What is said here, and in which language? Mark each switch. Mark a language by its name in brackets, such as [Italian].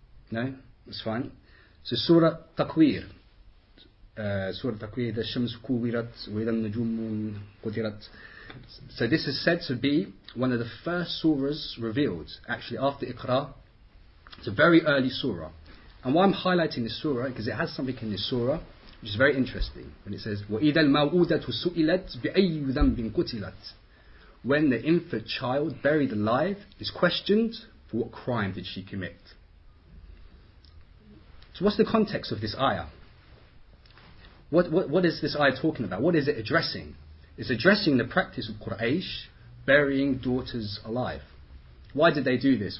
[English] No? That's fine. So Surah Takwir. Surah Takwir, the Shams Kuwirat, Widan Najum Qudirat. So this is said to be one of the first surahs revealed, actually after Iqra. It's a very early surah. And why I'm highlighting this surah, because it has something in this surah which is very interesting. When it says, [Arabic] وَإِذَا الْمَوْءُودَةُ سُئِلَتْ بِأَيِّ ذَنْبٍ قُتِلَتْ. [English] When the infant child buried alive is questioned, for what crime did she commit? So what's the context of this ayah? What is this ayah talking about? What is it addressing? It's addressing the practice of Quraysh burying daughters alive. Why did they do this?